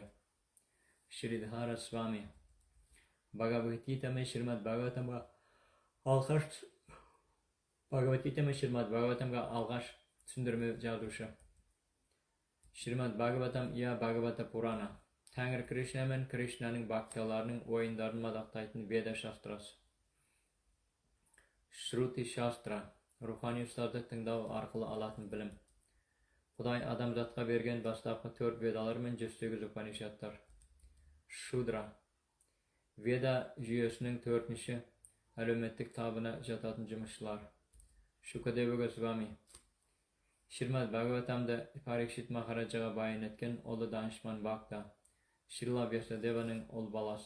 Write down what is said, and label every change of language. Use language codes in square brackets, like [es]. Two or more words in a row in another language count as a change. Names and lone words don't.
[kk] Шридхара Свами, Бхагаватгита мен Шримад Бхагаватамға алғаш түсіндірме жазушы. Шримад Бхагаватам я Бхагавата Пурана, Тәңір Кришна мен Кришнаның бакталарының ойындарын мадақтайтын Веда шастрасы. Шрути шастра, рухани ұстазды тыңдау арқылы алатын білім. Құдай адамзатқа берген бастапқы 4 ведалар мен 108 Упанишаттар. Шудра, Веда жүйесінің 4-ші әлеуметтік табына жататын жұмысшылар. Шукадева Госвами, Шримад Бхагаватамда Парикшит Махараджаға баян еткен ұлы данышпан Бакта, Шрила Вьясадеваның ұл баласы.